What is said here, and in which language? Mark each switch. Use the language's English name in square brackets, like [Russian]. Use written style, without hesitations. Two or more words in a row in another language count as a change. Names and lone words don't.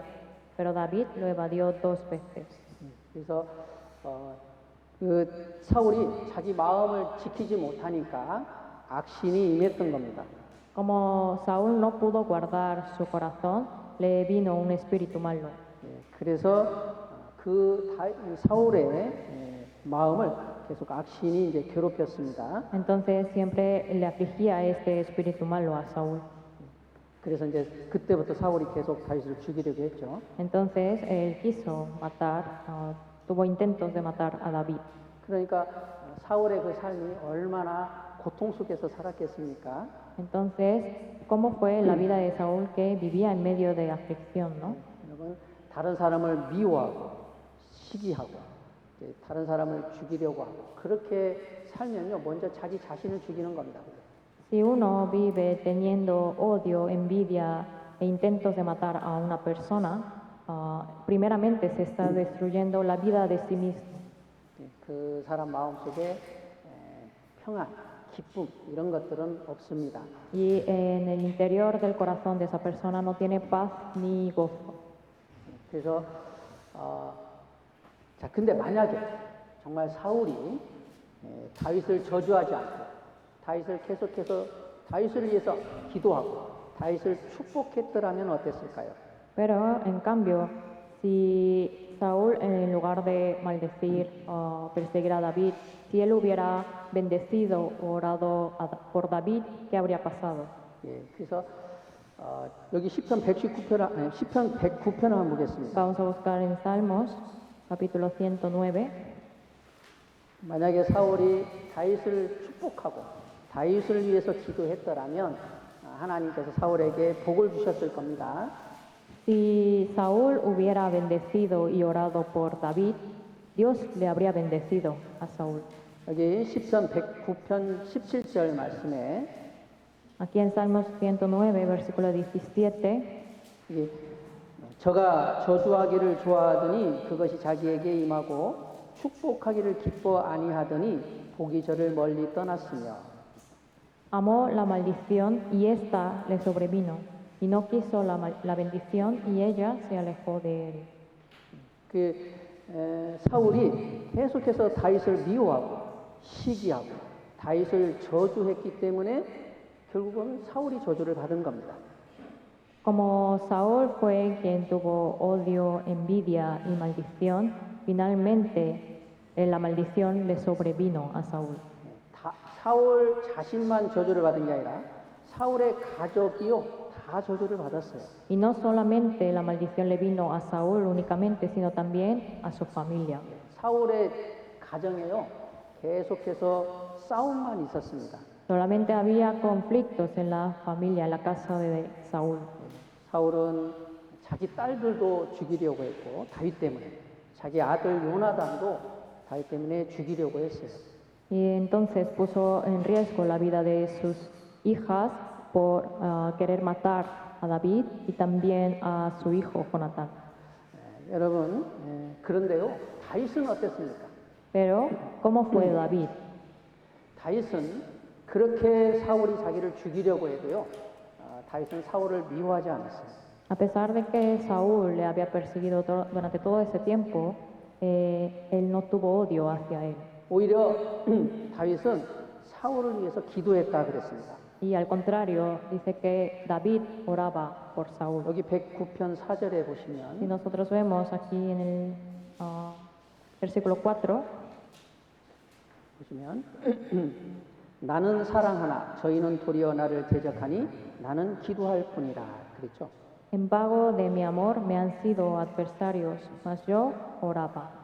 [Spanish] Pero David lo evadió 2 veces. [Korean] 그래서 그 사울이 자기 마음을 지키지 못하니까 악신이 임했던 겁니다. [Spanish] Como Saúl no pudo guardar su corazón, le vino un espíritu malo. [Korean] 그래서 사울의 마음을 계속 악신이 이제 괴롭혔습니다. [Spanish] Entonces siempre le afligía este espíritu malo a Saúl. [Korean] 그래서 이제 그때부터 사울이 계속 다윗을 죽이려고 했죠. [Spanish] Entonces él quiso matar, tuvo intentos de matar a David. [Korean] 그러니까 사울의 그 삶이 얼마나 고통 속에서 살았겠습니까? [Spanish] Entonces, ¿cómo fue la vida de Saúl que vivía en medio de aflicción, no? [Korean] 여러분, 다른 사람을 미워하고 시기하고 다른 사람을 죽이려고 하고 그렇게 살면요, 먼저 자기 자신을 죽이는 겁니다. [Spanish] Si uno vive teniendo odio, envidia e intentos de matar a una persona, primeramente se está destruyendo la vida de sí mismo. [Korean] 그 사람 마음속에 평안, 기쁨 이런 것들은 없습니다. [Spanish] Y en el interior del corazón de esa persona no tiene paz ni gozo. [Korean] 그래서 자, 근데 만약에 정말 사울이 다윗을 저주하지 않고 다윗을 계속해서 다윗을 위해서 기도하고 다윗을 축복했더라면 어땠을까요? [Spanish] Pero en cambio, si Saúl en lugar de maldecir o perseguir a David, si él hubiera bendecido o orado por David, ¿qué habría pasado? [Korean] 예, 그래서 여기 시편 119편, 시편 109편을 한번 보겠습니다. [Spanish] Vamos a buscar en Salmos, capítulo 109. [Korean] 만약에 사울이 다윗을 축복하고 다윗을 위해서 기도했더라면 하나님께서 사울에게 복을 주셨을 겁니다. [Spanish] Si Saúl hubiera bendecido y orado por David, Dios le habría bendecido a Saúl. [Korean] 여기 시편 109편 17절 말씀에 [Spanish] Aquí en Salmos 109, versículo 17, [Korean] 이게 저가 저주하기를 좋아하더니 그것이 자기에게 임하고 축복하기를 기뻐 아니하더니 복이 저를 멀리 떠났으며 [Spanish] amó la maldición y ésta le sobrevino, y no quiso la bendición y ella se alejó de él. [Korean] 사울이 계속해서 다윗을 미워하고 시기하고 다윗을 저주했기 때문에 결국은 사울이 저주를 받은 겁니다. [Spanish] Como Saúl fue quien tuvo odio, envidia y maldición, finalmente la maldición le sobrevino a Saúl. [Korean] 사울 자신만 저주를 받은 게 아니라 사울의 가족이요 다 저주를 받았어요. [Spanish] Y no solamente la maldición le vino a Saúl únicamente, sino también a su familia. [Korean] 사울의 가정에요 계속해서 싸움만 있었습니다. [Spanish] Solamente había conflictos en la familia, en la casa de Saúl. [Korean] 사울은 자기 딸들도 죽이려고 했고 다윗 때문에 자기 아들 요나단도 다윗 때문에 죽이려고 했어요. [Spanish] Y entonces puso en riesgo la vida de sus hijas por querer matar a David y también a su hijo Jonatán. [Korean] 여러분, 그런데요, 다윗은 어땠습니까? [Spanish] Pero, ¿cómo fue David? [Korean] 다윗은 그렇게 사울이 자기를 죽이려고 해도요, 다윗은 사울을 미워하지 않았어요. [Spanish] A pesar de que Saúl le había perseguido durante todo ese tiempo, él no tuvo odio hacia él. [Korean] 오히려 다윗은 사울을 위해서 기도했다 그랬습니다. [Spanish] Y al contrario, dice que David oraba por Saúl. [Korean] 여기 109편 4절에 [Spanish] Si [Korean] 보시면 [Spanish] nosotros vemos aquí en el versículo 4, [Korean] 보시면 나는 사랑하나 저희는 도리어 나를 대적하니 나는 기도할 뿐이라 그랬죠. [Spanish] en pago de mi amor me han sido adversarios, mas yo oraba.